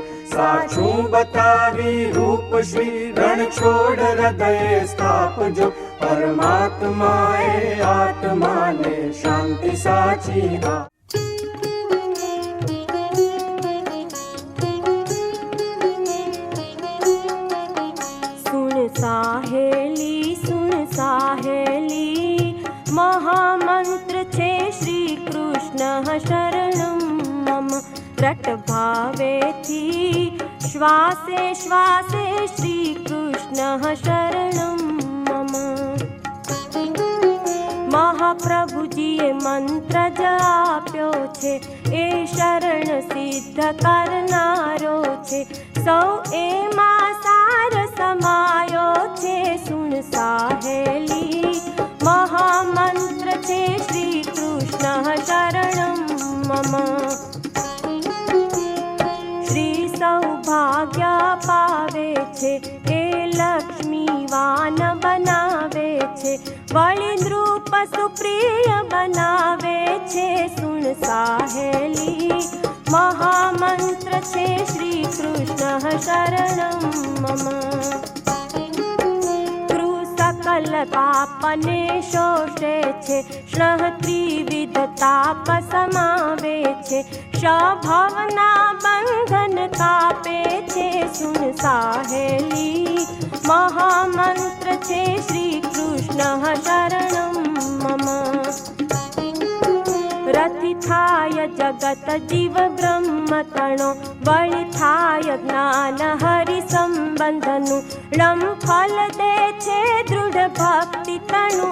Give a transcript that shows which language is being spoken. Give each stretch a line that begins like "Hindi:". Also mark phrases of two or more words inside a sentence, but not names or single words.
Gujarati: સાચૂ બતાવી રૂપ શ્રી રણ છોડ હૃદય સ્થાપજો પરમાત્માએ આત્મા ને શાંતિ સાચી આ। સુણ સાહેલી મહામંત્ર છે
Sanskrit: श्री कृष्ण शरणं मम
Gujarati: રટ ભાવે થી શ્વાસે શ્વાસે
Sanskrit: श्री कृष्ण शरणं मम।
Gujarati: મહાપ્રભુજીએ મંત્ર જાપ્યો છે એ શરણ સિદ્ધ કરનારો છે સૌ એમા સાર સમાયો છે। સુણ સાહેલી મહામંત્ર છે
Sanskrit: श्री कृष्ण शरणं मम।
Gujarati: શ્રી સૌભાગ્ય પાવે છે એ લક્ષ્મીવાન બનાવે છે વળી નૃપ સુપ્રિય બનાવે છે वळी नृप सुप्रिय बनावे छे। સુણ સાહેલી મહામંત્ર છે
Sanskrit: श्री कृष्ण शरणं मम।
Gujarati: સકલ પાપને શોષે છે શ્રહ ત્રિવિધ તાપ સમાવે છે સ્વભાવના બંધન કાપે છે। સુણ સાહેલી મહામંત્ર છે
Sanskrit: श्री कृष्ण शरणं मम।
Gujarati: રતિ થાય જગત જીવ બ્રહ્મ તણો વળી થાય જ્ઞાન હરિ સંબંધનુ ળમ ફલ દે છે દૃઢ ભક્તિ તણુ।